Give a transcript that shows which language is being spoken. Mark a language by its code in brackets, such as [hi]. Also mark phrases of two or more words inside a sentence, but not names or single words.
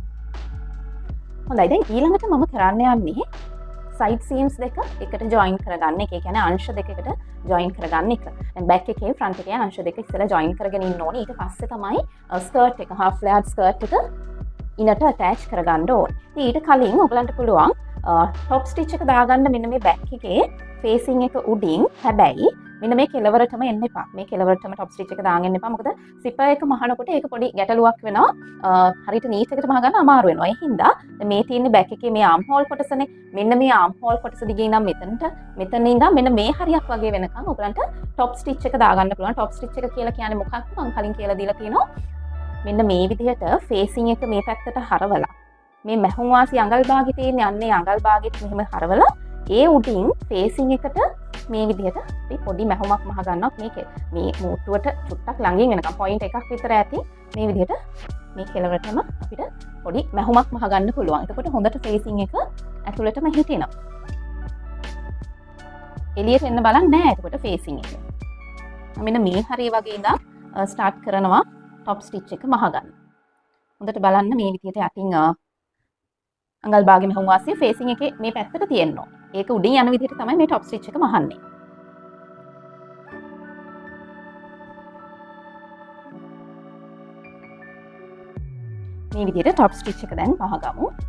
[si] හොඳයි දැන් ඊළඟට මම කරන්න යන්නේ [en] side seams [si] දෙක එකට ජොයින් කරගන්න එක. ඒ කියන්නේ අංශ දෙකකට ජොයින් කරගන්න එක. දැන් බැක් එකේ ෆ්‍රන්ට් එකේ අංශ දෙක ඉස්සෙල්ලා ජොයින් කරගෙන ඉන්න ඕනේ. ඊට පස්සේ තමයි ස්කර්ට් එක [en] half flared skirt [si] එක ඉනට attach කරගන්න ඕනේ. ඊට කලින් ඔයගලන්ට පුළුවන් [en] top stitch [si] එක දාගන්න මෙන්න මේ බැක් එකේ facing එක උඩින්. හැබැයි මෙන්න මේ කෙලවරටම එන්න එපා. මේ කෙලවරටම [en] top stitch [si] එක දාගෙන එන්න එපා. මොකද zipper එක මහනකොට ඒක පොඩි ගැටලුවක් වෙනවා. හරියට නීට් එකට මහගන්න අමාරු වෙනවා. ඒ හින්දා මේ තියෙන්නේ බැක් එකේ මේ [en] arm hole [si] කොටසනේ. මෙන්න මේ [en] arm hole [si] කොටස දිගේ නම් මෙතන ඉඳන් මෙන්න මේ හරියක් වගේ වෙනකන් ඔයගලන්ට [en] top stitch [si] එක දාගන්න පුළුවන්. [en] top stitch [si] එක කියලා කියන්නේ මොකක්ද? මම කලින් කියලා දීලා තියෙනවා. මෙන්න මේ විදිහට facing එක මේ පැත්තට හරවලා මේ මැහුම් වාසි අඟල් භාගෙ තියෙන්නේ අන්නේ අඟල් භාගෙත් මෙහෙම හරවලා ඒ උඩින් facing එකට මේ විදිහට අපි පොඩි මැහුමක් මහ ගන්නවා. මේ මූට්ටුවට චුට්ටක් ළඟින් වෙනකම් පොයින්ට් එකක් විතර ඇති මේ විදිහට මේ කෙලවරටම අපිට පොඩි මැහුමක් මහ ගන්න පුළුවන්. එතකොට හොඳට facing එක ඇතුළටම හිටිනවා. එළියට එන්න බලන්න නෑ. එතකොට facing එක. මෙන්න මේ හරිය වගේ ඉඳන් ස්ටාර්ට් කරනවා [en] top stitch [si] එක මහ ගන්න. හොඳට බලන්න මේ විදිහට යටින් අඟල් භාගෙ මෙහුම් වාසිය facing එකේ මේ පැත්තට තියෙනවා. ඒක උඩින් යන විදිහට තමයි මේ [en] top stitch [si] එක මහන්නේ. මේ විදිහට [en] top stitch [si] එක දැන් මහගමු.